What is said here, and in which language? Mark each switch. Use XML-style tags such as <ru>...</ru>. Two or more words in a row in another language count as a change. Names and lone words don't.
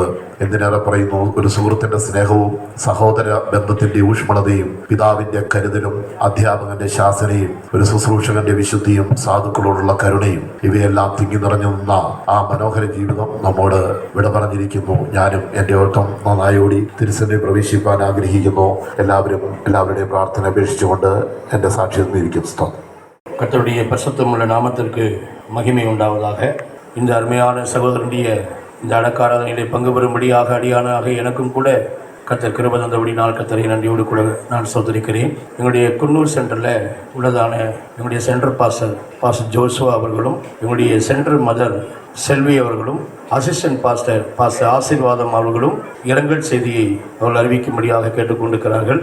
<ml>എന്തിനേറെ പറയുന്നു, ഒരു സുഹൃത്തിൻ്റെ സ്നേഹവും സഹോദര ബന്ധത്തിൻ്റെ ഊഷ്മളതയും പിതാവിൻ്റെ കരുതലും അധ്യാപകൻ്റെ ശാസനയും ഒരു ശുശ്രൂഷകന്റെ വിശുദ്ധിയും സാധുക്കളോടുള്ള കരുണയും ഇവയെല്ലാം തിങ്ങി നിറഞ്ഞു നിന്ന ആ മനോഹര ജീവിതം നമ്മോട് വിട പറഞ്ഞിരിക്കുന്നു. ഞാനും എൻ്റെ ഓട്ടം നന്നായി ഓടി തിരുസന്നിധിയിൽ പ്രവേശിപ്പാൻ ആഗ്രഹിക്കുന്നു. എല്ലാവരുടെയും പ്രാർത്ഥന അപേക്ഷിച്ചുകൊണ്ട് എൻ്റെ സാക്ഷ്യം ഇരിക്കും.</ml> <ta>கர்த்தருடைய பரிசுத்தமுள்ள நாமத்திற்கு மகிமை உண்டாவதாக. இந்த அருமையான சகோதரனுடைய இந்த அடக்காராதனையிலே பங்கு பெறும்படியாக அடியானாக எனக்கும் கூட கர்த்தர் கிருபை தந்தபடி கர்த்தரை நன்றியோடு கூட நான் சோதரிக்கிறேன். எங்களுடைய குன்னூர் சென்டரில் உள்ளதான எங்களுடைய</ta> <en>center pastor</en> <ta>ஜோசுவா அவர்களும் எங்களுடைய</ta> <en>center mother</en> <ta>செல்வி அவர்களும்</ta> <en>assistant pastor</en> <ta>ஆசீர்வாதம் அவர்களும் இரங்கல் செய்தியை அவர்கள் அறிவிக்கும்படியாக கேட்டுக்கொண்டிருக்கிறார்கள்.</ta>